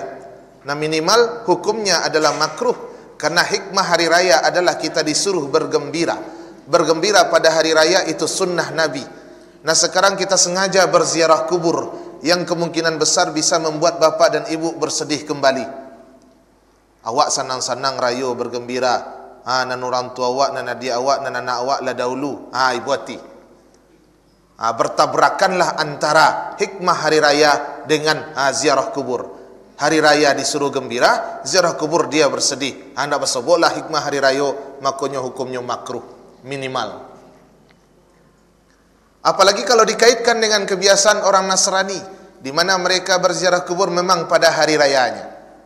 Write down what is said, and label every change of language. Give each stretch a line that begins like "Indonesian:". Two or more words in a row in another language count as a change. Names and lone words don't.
Indonesian: Nah, minimal hukumnya adalah makruh, karena hikmah hari raya adalah kita disuruh bergembira. Bergembira pada hari raya itu sunnah Nabi. Nah, sekarang kita sengaja berziarah kubur yang kemungkinan besar bisa membuat bapa dan ibu bersedih kembali.
Minangkabau: Awak sanang-sanang rayo bergembira, nan orang tua awak, nan adik awak, nan anak awak lah dahulu, ibu hati.
Indonesian: Bertabrakanlah antara hikmah hari raya dengan ziarah kubur. Hari raya disuruh gembira, ziarah kubur dia bersedih. Hendak bersoboklah hikmah hari raya, makanya hukumnya makruh minimal. Apalagi kalau dikaitkan dengan kebiasaan orang Nasrani, di mana mereka berziarah kubur memang pada hari rayanya.